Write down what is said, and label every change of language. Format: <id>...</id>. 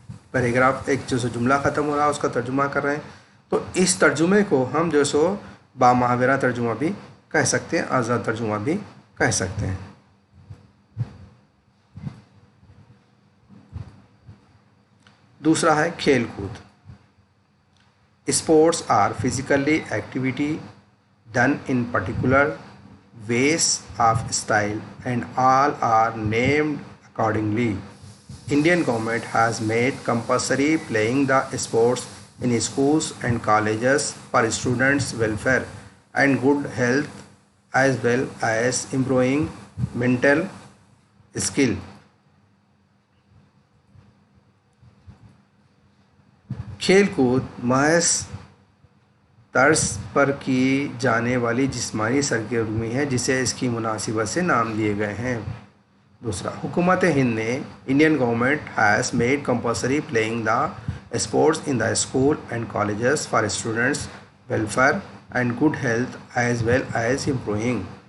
<ur>Paragraph ایک جو سو جملہ ختم ہو رہا ہے اس کا ترجمہ کر رہے ہیں، تو اس ترجمے کو ہم جو سو با محاورہ ترجمہ بھی کہہ سکتے ہیں، آزاد ترجمہ بھی کہہ سکتے ہیں۔ دوسرا ہے کھیل کود۔</ur> <en>Sports are physically activity done in particular ways of style and all are named accordingly. Indian government has made compulsory playing the sports in schools and colleges for students' welfare and good health as well as improving mental skill.</en> <ur>کھیل کود محض طرز پر کی جانے والی جسمانی سرگرمی ہے جسے اس کی مناسبت سے نام دیے گئے ہیں۔ دوسرا، حکومت ہند نے</ur> <en>Indian government has made compulsory playing the sports in the school and colleges for students welfare and good health as well as improving.</en>